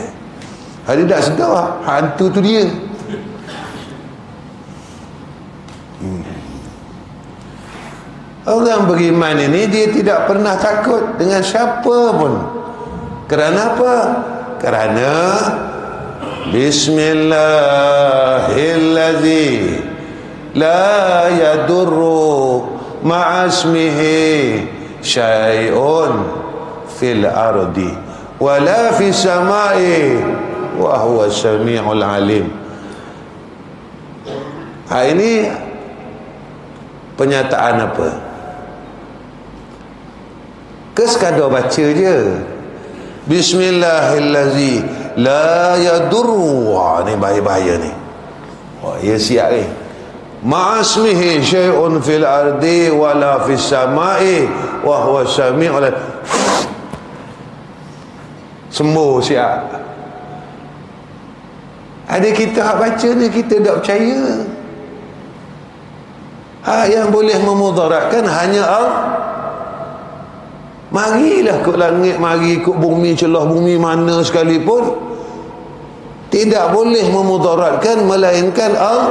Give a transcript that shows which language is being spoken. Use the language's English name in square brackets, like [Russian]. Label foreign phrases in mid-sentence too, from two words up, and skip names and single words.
[Malay] Dia tak sedar hantu tu dia. Orang beriman ini dia tidak pernah takut dengan siapa pun. Kerana apa? Kerana Bismillahirrahmanirrahim. [Arabic] لا يضر مع اسمه شيء في الأرض ولا في السماء وهو السميع العليم. [Malay] Ini penyataan apa? Sekadar baca je. Bismillahirrahmanirrahim. [Arabic] لا يضر. [Malay] Ni bahaya-bahaya ni. Ya siap ni. [Arabic] مع اسمه شيء في الأرض ولا في السماء وهو السميع العليم. [Malay] Sembuh siap. Ada kita hak baca ni kita tak percaya. Yang boleh memudaratkan hanya Allah. Marilah ikut langit, mari ikut bumi, celah bumi mana sekalipun, tidak boleh memudaratkan melainkan Allah.